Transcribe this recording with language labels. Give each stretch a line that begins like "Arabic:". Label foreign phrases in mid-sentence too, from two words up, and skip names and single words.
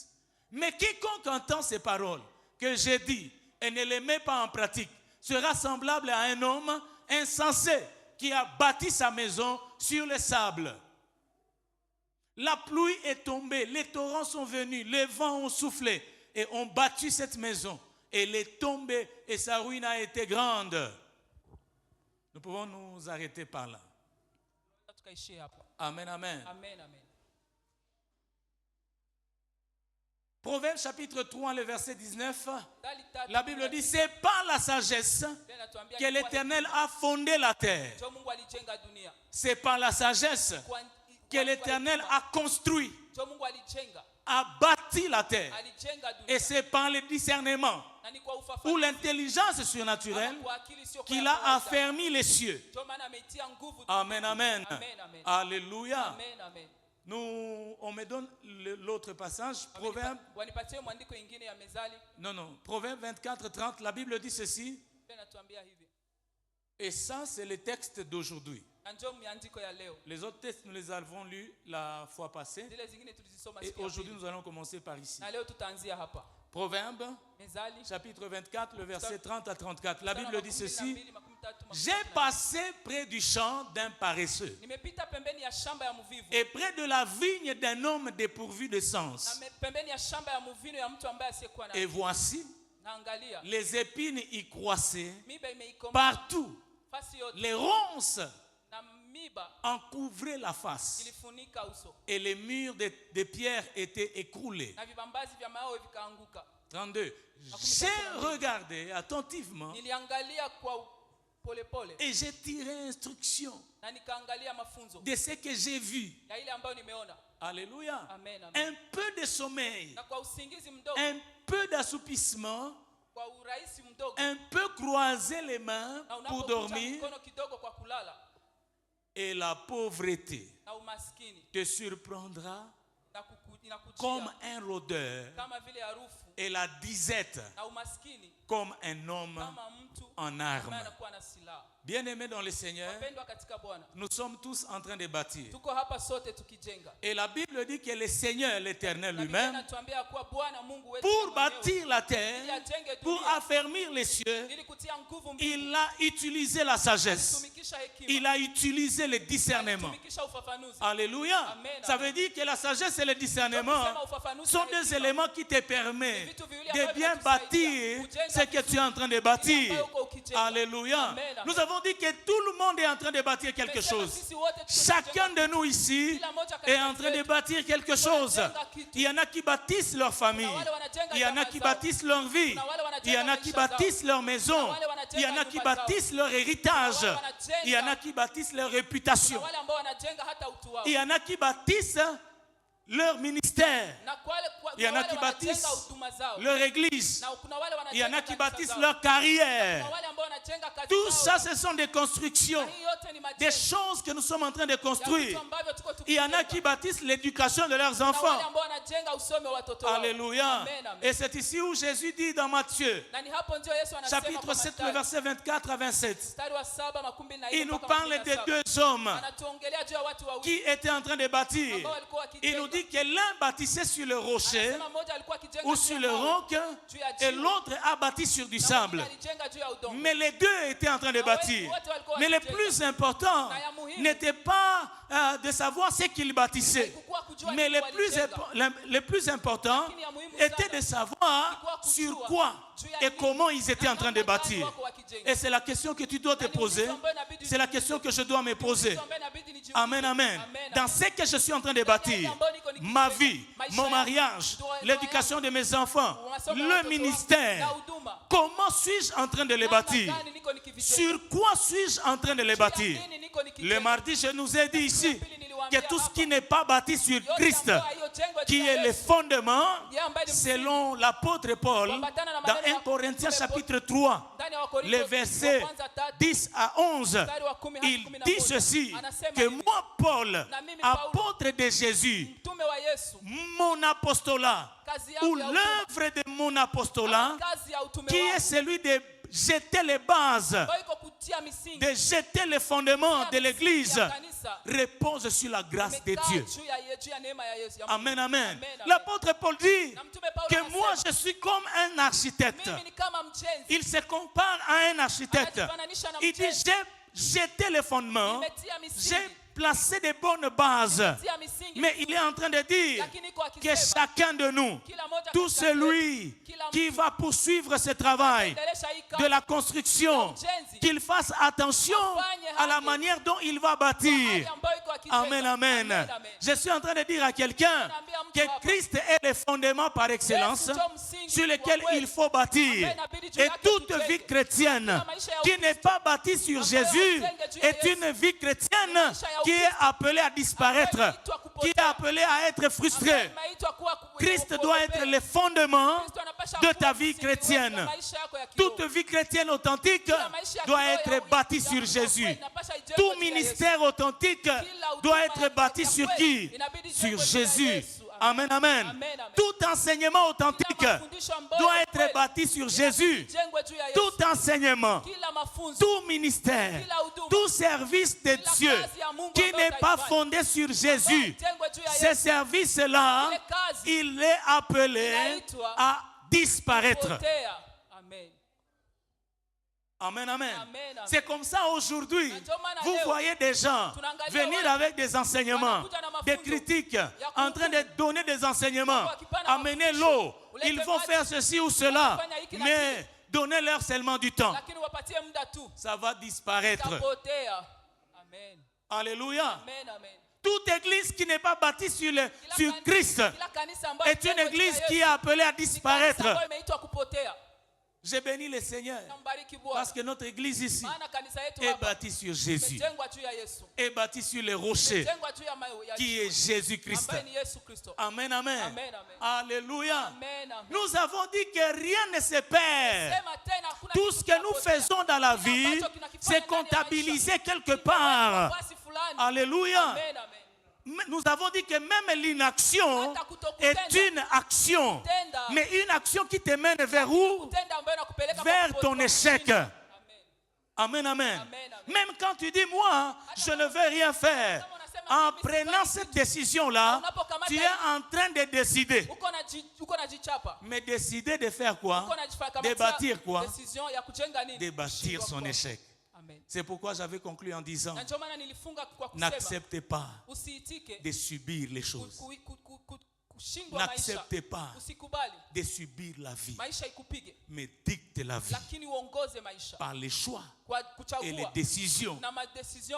French: Mais quiconque entend ces paroles que j'ai dit et ne les met pas en pratique sera semblable à un homme insensé qui a bâti sa maison sur le sable. La pluie est tombée, les torrents sont venus, les vents ont soufflé et ont battu cette maison. Elle est tombée et sa ruine a été grande. Nous pouvons nous arrêter par là.
Swahili: Tukaishia hapo. Amen, amen. Amen, amen.
French: Proverbe chapitre 3, le verset 19.
Swahili: Dali tatu,
French: La Bible dit, c'est par la sagesse
Swahili: Biblia inatuambia
French: que
Swahili: ni kwa
French: l'Éternel a fondé la terre.
Swahili: ndio Mungu alijenga dunia.
French: C'est par la sagesse que l'Éternel a construit,
Swahili: ndio Mungu alijenga.
French: a bâti la terre.
Swahili: Alijenga dunia.
French: Et c'est par le discernement
Swahili: Na ni kwa
French: ou
Swahili: ufafanuzi
French: l'intelligence surnaturelle
Swahili: ama kwa akili sio kwa
French: qu'il
Swahili: ya
French: a
Swahili: kawaida.
French: affermi les cieux.
Swahili: Ndio maana ameitia nguvu. Amen, amen. Amen, amen. Alléluia. Amen, amen.
French: On me donne l'autre passage, Proverbe.
Swahili: Wanipatie mwandiko ingine ya Mezali.
French: Non, Proverbe 24, 30, la Bible dit ceci.
Swahili: Biblia inatuambia hivi.
French: Et ça, c'est le texte d'aujourd'hui.
Swahili: Na ndio miandiko ya leo.
French: Les autres textes, nous les avons lus la fois passée.
Swahili: Zile zingine tulizisoma
French: Et
Swahili: siku ya
French: aujourd'hui,
Swahili: pili.
French: nous allons commencer par ici.
Swahili: Na leo tutaanzia hapa.
French: Proverbe,
Swahili: Mezali
French: chapitre 24, le verset 30 à 34. La
Swahili: mstari wa
French: Bible dit 12, ceci. 13, 14. J'ai passé près du champ d'un paresseux
Swahili: Nimepita pembeni ya shamba ya mvivu
French: et près de la vigne d'un homme dépourvu de sens.
Swahili: pembeni ya shamba ya mvino ya mtu ambaye asiyekuwa na
French: Et voici,
Swahili: naangalia
French: les épines y croissaient
Swahili: miba imeikoma
French: partout.
Swahili: fasi yote
French: Les ronces
Swahili: na miba
French: en couvraient la face
Swahili: ilifunika uso
French: et les murs de pierre étaient écroulés.
Swahili: na vibambazi vya mawe vikaanguka. 32.
French: J'ai regardé attentivement
Swahili: Niliangalia kwa polepole
French: et j'ai tiré instruction
Swahili: na nikaangalia mafunzo
French: de ce que j'ai vu.
Swahili: ya ile ambayo nimeona. Alléluia. Amen, amen.
French: Un peu de sommeil,
Swahili: Na kwa usingizi mdogo,
French: un peu d'assoupissement,
Swahili: kwa urahisi mdogo,
French: un peu croiser les mains
Swahili: na
French: pour
Swahili: unapokuja
French: dormir
Swahili: mkono kidogo kwa kulala,
French: et la pauvreté
Swahili: na umaskini
French: te surprendra
Swahili: na inakujia
French: comme un rôdeur
Swahili: kama vile harufu,
French: et la disette
Swahili: na umaskini
French: comme un homme
Swahili: kama mtu
French: en
Swahili: ambaye
French: armes.
Swahili: anakuwa na silaha.
French: Bien-aimés dans le Seigneur,
Swahili: Wapendwa katika Bwana,
French: nous sommes tous en train de bâtir.
Swahili: tuko hapa sote tukijenga.
French: Et la Bible dit que le Seigneur, l'Éternel
Swahili: Na Biblia
French: lui-même,
Swahili: inatuambia kuwa Bwana Mungu wetu
French: pour
Swahili: mwenyewe,
French: bâtir la terre, pour affermir les cieux,
Swahili: ili kutia nguvu mbingu, il a utilisé la sagesse. tumikisha hekima, Il a utilisé le discernement. tumikisha ufafanuzi. Alléluia. Amen,
French: Ça
Swahili: amen.
French: veut dire que la sagesse et le discernement
Swahili: Kusema ufafanuzi
French: sont
Swahili: na
French: deux
Swahili: hekima,
French: éléments qui te permettent
Swahili: vitu viwili
French: de
Swahili: ambavyo
French: bien
Swahili: vinatusaidia
French: bâtir
Swahili: kujenga
French: ce que tu es en train de bâtir.
Swahili: ambayo uko ukijenga. Alléluia. Amen, amen.
French: Nous avons dit que tout le monde est en train de bâtir quelque
Swahili: Tumesema
French: chose.
Swahili: sisi wote tuko
French: Chacun
Swahili: tukijenga.
French: de nous ici
Swahili: Kila moja
French: est
Swahili: katika
French: en train de
Swahili: yetu.
French: bâtir quelque chose. Il y en a qui bâtissent leur famille. Il y en a qui bâtissent leur vie. Il y en a qui bâtissent leur maison. Il y en a qui bâtissent leur héritage. Il y en a qui bâtissent leur réputation.
Swahili: Na wale ambao wanajenga hata utu wao.
French: Il y en a qui bâtissent leur ministère.
Swahili: Na kwa wale
French: Il y en a
Swahili: wale
French: qui
Swahili: wanajenga
French: bâtissent
Swahili: huduma zao.
French: leur église.
Swahili: Na kuna wale
French: Il y en a
Swahili: wanajenga
French: qui
Swahili: kanisa
French: bâtissent
Swahili: zao.
French: leur carrière.
Swahili: Kuna wale ambao wanajenga kazi
French: Tout
Swahili: zao.
French: ça, ce sont des constructions,
Swahili: Hii yote ni majengo.
French: des choses que nous sommes en train de
Swahili: Ya
French: construire.
Swahili: vitu ambavyo tuko
French: Il y en a
Swahili: tukijenga.
French: qui bâtissent l'éducation de leurs
Swahili: Na wale
French: enfants.
Swahili: ambao wanajenga usome wa watoto wao. Alléluia. Amen, amen.
French: Et c'est ici où Jésus dit dans Matthieu,
Swahili: Na ni hapo ndio Yesu anasema
French: chapitre
Swahili: kwa
French: 7, le
Swahili: Mathayo,
French: verset 24 à 27.
Swahili: mstari wa 7:24
French: Il nous
Swahili: mpaka
French: parle de
Swahili: 27.
French: deux hommes
Swahili: Anatuongelea juu ya watu wawili
French: qui étaient en train de bâtir.
Swahili: ambao walikuwa
French: Il nous
Swahili: wakijenga.
French: dit que l'un bâtissait sur le rocher
Swahili: Anasema mmoja alikuwa akijenga
French: ou
Swahili: juu
French: sur
Swahili: ya
French: le
Swahili: mawe,
French: roc
Swahili: juu ya
French: et
Swahili: jiwe,
French: l'autre a bâti sur du
Swahili: na
French: sable.
Swahili: mwingine alijenga juu ya udongo.
French: Mais les deux étaient en train de bâtir. Mais le plus important n'était pas de savoir ce qu'ils bâtissaient.
Swahili: Haikukuwa kujua
French: Mais
Swahili: nini
French: le plus important
Swahili: Lakini ya muhimu
French: était
Swahili: sana
French: de savoir
Swahili: ilikuwa kujua
French: sur quoi
Swahili: juu ya
French: et
Swahili: nini
French: comment ils étaient
Swahili: na
French: en train de
Swahili: namna gani
French: bâtir.
Swahili: wako wakijenga.
French: Et c'est la question que tu dois te
Swahili: Na ni
French: poser.
Swahili: ulizo ambayo inabidi
French: C'est la
Swahili: ujiulize.
French: question que je dois me poser.
Swahili: Ulizo ambayo inabidi nijiulize. Amen, amen. Amen,
French: Dans
Swahili: amen.
French: ce que je suis en train de bâtir, ma vie, mon mariage, l'éducation de mes enfants, le ministère, comment suis-je en train de les bâtir?
Swahili: Namna gani niko nikivijenga.
French: Sur quoi suis-je en train de les bâtir?
Swahili: Juu ya nini niko nikijenga.
French: Le mardi, je nous ai dit ici que tout ce qui n'est pas bâti sur Christ, qui est le fondement, selon l'apôtre Paul, dans 1 Corinthiens chapitre 3, les versets 10 à 11, il dit ceci, que moi, Paul, apôtre de Jésus,
Swahili: Mtume wa Yesu,
French: mon apostolat,
Swahili: kazi yangu
French: ou
Swahili: ya
French: l'œuvre de mon apostolat,
Swahili: kazi ya utume
French: qui est
Swahili: wangu
French: celui de jeter les bases,
Swahili: ambayo iko kutia misingi
French: de jeter les fondements de l'Église,
Swahili: ya kanisa,
French: repose sur la grâce de
Swahili: imekaa
French: Dieu.
Swahili: juu ya neema ya Yesu, ya Mungu. Amen, amen. Amen, amen.
French: L'apôtre Paul dit
Swahili: Na Mtume Paulo
French: que moi
Swahili: anasema,
French: je suis comme un architecte.
Swahili: mimi ni kama mjenzi.
French: Il se compare à un architecte.
Swahili: Anajifananisha na
French: Il dit
Swahili: mjenzi.
French: j'ai jeté les fondements,
Swahili: Nimetia misingi.
French: j'ai placé des bonnes bases.
Swahili: Nimetia misingi.
French: Mais il est en train de dire
Swahili: Lakini iko
French: que
Swahili: akisema,
French: chacun de nous,
Swahili: kila moja
French: tout
Swahili: katika
French: celui
Swahili: yetu, kila
French: qui
Swahili: mtu
French: va poursuivre ce travail
Swahili: ataendelesha hii
French: de
Swahili: kazi
French: la construction,
Swahili: ujenzi,
French: qu'il fasse attention à la manière dont il va bâtir.
Swahili: hali ambayo iko akijenga. Amen, amen. Amen, amen.
French: Je suis en train de dire à quelqu'un que Christ est le fondement par excellence sur lequel il faut bâtir. Et toute vie chrétienne qui n'est pas bâtie sur Jésus est une vie chrétienne qui est appelée à disparaître, qui est appelée à être frustrée.
Swahili: Imeitwa kuwa
French: Christ doit être le fondement
Swahili: Kristo anapasha
French: de
Swahili: kuwa
French: ta vie
Swahili: msingi wa
French: chrétienne.
Swahili: maisha yako ya kiroho.
French: Toute vie chrétienne authentique doit être bâtie sur Jésus. Tout ministère authentique doit être bâti sur qui? Sur Jésus. Amen, amen. Tout enseignement authentique doit être bâti sur Jésus.
Swahili: Jengwe juu ya Yesu.
French: Tout enseignement,
Swahili: Kila mafunzo,
French: tout ministère, tout service de Dieu qui n'est pas fondé sur Jésus,
Swahili: jengwe juu ya
French: ce
Swahili: Yesu.
French: service-là, il est appelé à disparaître.
Swahili: kupotea. Amen. Amen, amen. Amen, amen.
French: C'est comme ça aujourd'hui. Vous voyez des gens venir avec des enseignements, des critiques, en train de donner des enseignements, amener l'eau. Ils vont faire ceci ou cela, mais donnez-leur seulement du temps.
Swahili: Lakini wapatie muda tu.
French: Ça va disparaître.
Swahili: Itapotea. Amen. Alléluia. Amen, amen.
French: Toute église qui n'est pas bâtie sur Christ
Swahili: Kila kanisa ambayo
French: est une
Swahili: iko juu ya
French: église
Swahili: Yesu,
French: qui est appelée à
Swahili: ni kanisa
French: disparaître.
Swahili: ambayo imeitwa kupotea.
French: Je bénis le Seigneur.
Swahili: Nambariki Bwana.
French: Parce que notre église ici
Swahili: Maana kanisa yetu
French: est
Swahili: hapa
French: bâtie sur Jésus.
Swahili: imejengwa juu ya Yesu.
French: Est bâtie sur les rochers
Swahili: Imejengwa juu ya mawe ya
French: qui est Jésus-Christ.
Swahili: ambaye ni Yesu Kristo. Amen, amen. Amen, amen. Alléluia. Amen, amen.
French: Nous avons dit que rien ne se perd.
Swahili: Sema tena, hakuna
French: Tout
Swahili: kitu
French: ce que nous
Swahili: kinapotea.
French: faisons dans la
Swahili: Kila
French: vie,
Swahili: ambacho kinakifanya
French: c'est
Swahili: ndani ya
French: comptabilisé
Swahili: maisha.
French: quelque part.
Swahili: Nafasi fulani. Alléluia. Amen, amen.
French: Nous avons dit que même l'inaction est une action. Mais une action qui te mène vers où?
Swahili: Kutenda ambayo inakupeleka
French: Vers
Swahili: kwa
French: ton échec.
Swahili: Amen. Amen, amen. Amen, amen.
French: Même quand tu dis, moi, je ne veux rien faire. En prenant cette décision-là, tu es en train de décider.
Swahili: Uko najichapa.
French: Mais décider de faire quoi?
Swahili: Uko najifanya
French: De bâtir quoi?
Swahili: Decision ya kujenga nini?
French: De bâtir son échec. Amen. C'est pourquoi j'avais conclu en disant,
Swahili: Na ndio maana nilifunga kwa kusema
French: n'acceptez pas
Swahili: usiitike
French: de subir les choses.
Swahili: kushindwa maisha.
French: N'acceptez pas
Swahili: Usikubali
French: de subir la vie.
Swahili: maisha ikupige,
French: Mais dicte la vie
Swahili: lakini uongoze maisha
French: par les choix
Swahili: kwa
French: et les
Swahili: kuchagua
French: décisions
Swahili: na madecision